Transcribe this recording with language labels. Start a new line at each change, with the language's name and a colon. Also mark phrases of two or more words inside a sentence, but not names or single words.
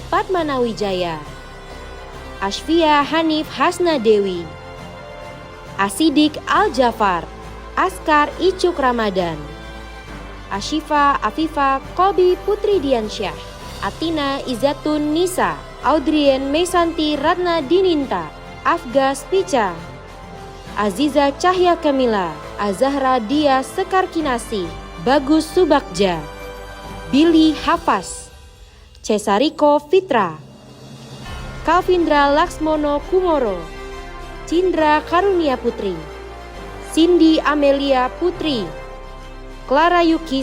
Indonesian: Padmanawijaya, Ashfia Hanif Hasna Dewi, Asidik Al-Jafar, Askar Icuk Ramadan, Ashifa Afifa Kolbi Putri Diansyah, Atina Izatun Nisa, Audrien Mesanti Ratna Dininta, Afgas Pica, Aziza Cahya Kamila, Azahra Dia Sekar Kinasi, Bagus Subakja, Billy Hafaz, Cesariko Fitra, Kalvindra Laksmono Kumoro, Cindra Karunia Putri, Cindy Amelia Putri, Clara Yuki